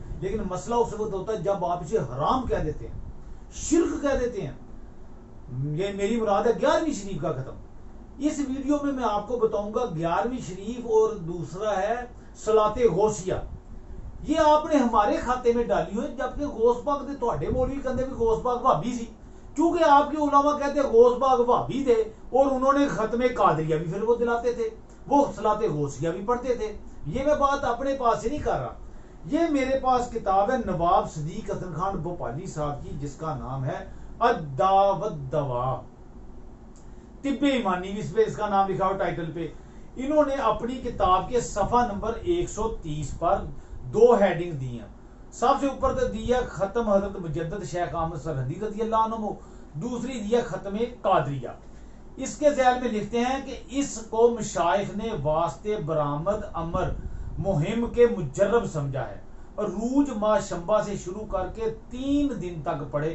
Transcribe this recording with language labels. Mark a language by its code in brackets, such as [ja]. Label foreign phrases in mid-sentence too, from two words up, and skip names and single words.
[ur] لیکن مسئلہ اس وقت ہوتا ہے جب آپ اسے حرام کہہ دیتے ہیں، شرک کہہ دیتے ہیں۔ یہ میری مراد ہے 11ویں شریف کا ختم۔ اس ویڈیو میں آپ کو بتاؤں گا 11ویں شریف اور دوسرا ہے صلاۃ غوثیہ۔ یہ آپ نے ہمارے کھاتے میں ڈالی ہوئی، جبکہ [pa] غوث پاک دے تواڈے مولوی کہندے بھی غوث پاک بھابی سی، [ur] چونکہ آپ کے علماء کہتے ہیں غوث پاک بھابی تھے اور انہوں نے ختم قادریہ بھی پھر وہ دلاتے تھے، وہ صلاۃ غوثیہ بھی پڑھتے تھے۔ یہ میں بات اپنے پاس سے نہیں کر رہا، یہ میرے پاس کتاب ہے نواب صدیق حسن خان بھوپالی صاحب کی، جس کا نام ہے الدواء والدواء، طب ایمانی بھی اس پہ اس کا نام لکھا ہو ٹائٹل پہ۔ انہوں نے اپنی کتاب کے صفحہ نمبر 130 پر دو ہیڈنگ دی ہیں۔ سب سے اوپر تو دیا ختم حضرت مجدد شیخ احمد سرہندی رضی اللہ عنہ، دوسری دیا ختم قادریہ۔ اس کے ذیل میں لکھتے ہیں کہ اس کو مشائخ نے واسطے برآمد امر مہم کے مجرب سمجھا ہے، اور روز ماہ شنبہ سے شروع کر کے 3 دن تک پڑھے۔